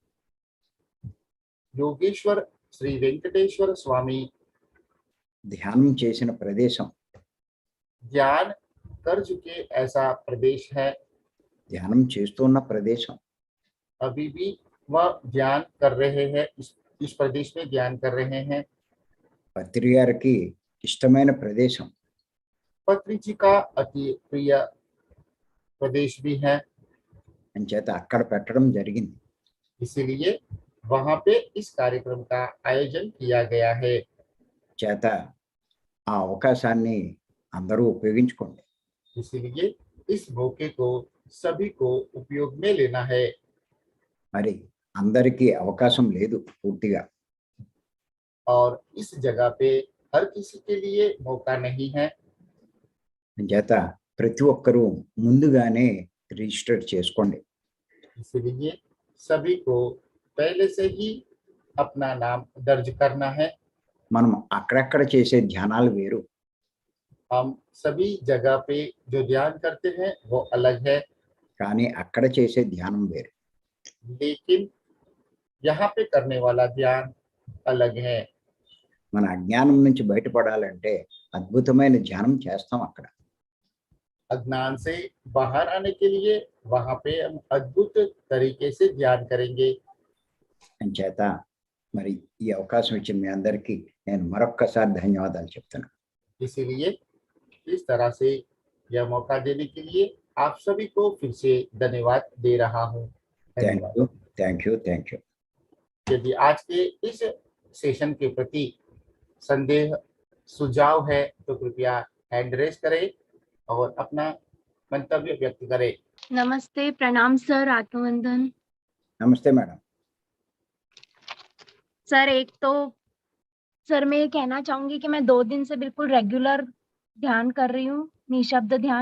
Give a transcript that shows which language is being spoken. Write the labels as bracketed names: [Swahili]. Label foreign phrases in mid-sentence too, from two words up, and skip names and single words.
[Hindi] योगेश्वर श्री वेंकटेश्वर स्वामी [Telugu] ధ్యానం చేసిన ప్రదేశం, [Hindi] ध्यान कर चुके ऐसा प्रदेश है। [Telugu] ధ్యానం చేస్తున్న ప్రదేశం. [Hindi] अभी भी वह ध्यान कर रहे हैं, इस प्रदेश में ध्यान कर रहे हैं। [Telugu] పత్రి గారికి ఇష్టమైన ప్రదేశం. [Hindi] पत्री जी का अति प्रिय प्रदेश भी है। [Telugu] అంచేత అక్కడ పెట్టడం జరిగింది. [Hindi] इसीलिए वहां पे इस कार्यक्रम का आयोजन किया गया है। [Telugu] చేత ఆ అవకాశాన్ని అందరూ ఉపయోగించుకోండి. [Hindi] इसीलिए इस मौके को सभी को उपयोग में लेना है। [Telugu] మరి అందరికీ అవకాశం లేదు పూర్తిగా. [Hindi] और इस जगह पे हर किसी के लिए मौका नहीं है। [Telugu] అంచేత ప్రతి ఒక్కరూ ముందుగానే రిజిస్టర్ చేసుకోండి. [Hindi] इसलिए सभी को पहले से ही अपना नाम दर्ज करना है। [Telugu] మనం అక్కడక్కడ చేసే ధ్యానాలు వేరు. [Hindi] हम सभी जगह पे जो ध्यान करते हैं वो अलग है, [Telugu] కానీ అక్కడ చేసే ధ్యానం వేరు. [Hindi] लेकिन यहाँ पे करने वाला ध्यान अलग है। [Telugu] మన అజ్ఞానం నుంచి బయటపడాలంటే అద్భుతమైన ధ్యానం చేస్తాం అక్కడ. [Hindi] अज्ञान से बाहर आने के लिए वहां पे हम अद्भुत तरीके से ध्यान करेंगे। [Telugu] అంచేత మరి ఈ అవకాశం ఇచ్చిన మీ అందరికీ నేను మరొక్కసారి ధన్యవాదాలు చెప్తున్నాను. [Hindi] इसीलिए इस तरह से यह मौका देने के लिए आप सभी को फिर से धन्यवाद दे रहा हूँ। [English] thank you, thank you, thank you. [Hindi] यदि आज के इस सेशन के प्रति संदेह सुझाव है तो कृपया [English] hand raise [Hindi] करें और अपना मंतव्य व्यक्त करें। नमस्ते, प्रणाम सर, आत्मवंदन। [Telugu] నమస్తే మేడం. [Hindi] सर एक तो सर मैं ये कहना चाहूंगी कि मैं 2 दिन से बिल्कुल रेगुलर ध्यान कर रही हूँ, निशब्द ध्यान।